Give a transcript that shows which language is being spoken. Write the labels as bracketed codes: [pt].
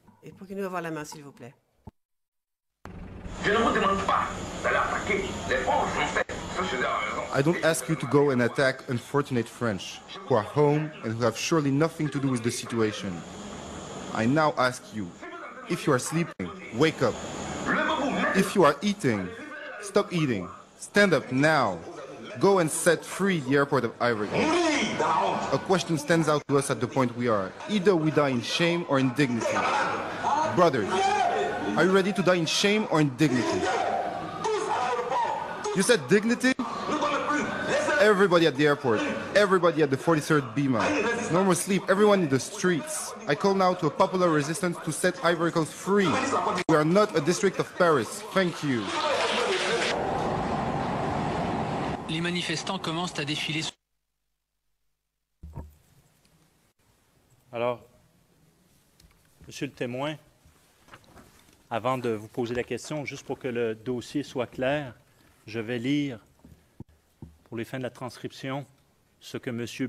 [fr] Et pour qu'il nous avoir la main, s'il vous plaît. Je ne vous demande pas d'aller attaquer les pauvres Français. Ça, je dis à la raison. [en] I don't ask you to go and attack unfortunate French, who are home and who have surely nothing to do with the situation. I now ask you, if you are sleeping, wake up. If you are eating, stop eating. Stand up now. Go and set free the airport of Ivory Coast. A question stands out to us at the point we are. Either we die in shame or in dignity. Brothers, are you ready to die in shame or in dignity? You said dignity? Everybody at the airport, everybody at the 43rd Bima. No more sleep, everyone in the streets. I call now to a popular resistance to set Ivory Coast free. We are not a district of Paris. Thank you. [fr] Les manifestants commencent à défiler. Alors, Monsieur le témoin, avant de vous poser la question, juste pour que le dossier soit clair, je vais lire, pour les fins de la transcription, ce que M.